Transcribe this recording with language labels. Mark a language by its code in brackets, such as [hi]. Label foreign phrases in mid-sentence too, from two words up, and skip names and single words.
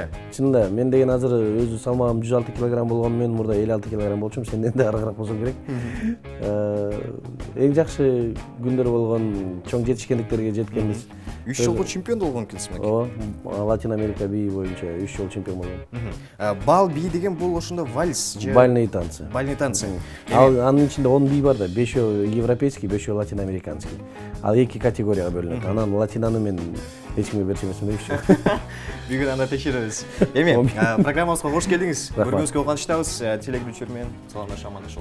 [ky] Чынында мен деген азыр өзү салмагым 106 кг болгону менен мурда 56 кг болчумун, сенден да арыгыраак болсом керек. Эң жакшы күндөр болгон, чоң жетишкендиктерге жеткенбиз. 3 жолку чемпион болгон экенсиз мекен? Ооба, Латин Америка би боюнча 3 жолу чемпион болгон. Бал би деген бул ошондо вальс же [ru] Бальные танцы. Бальные танцы. [ky] Ал анын ичинде 10 би бар да, 5 европейский, 5 латиноамериканский. Ал 2 категорияга бөлүнөт. Анан латинаны мен эч кимге берчү эмесмин дейчү. Бүгүн анда текшеребиз. Эми, программабызга кош келдиңиз. Көргөнүзгө кубанычтабыз. Телекөрүүчүлөр менен саламдашып амандашабыз.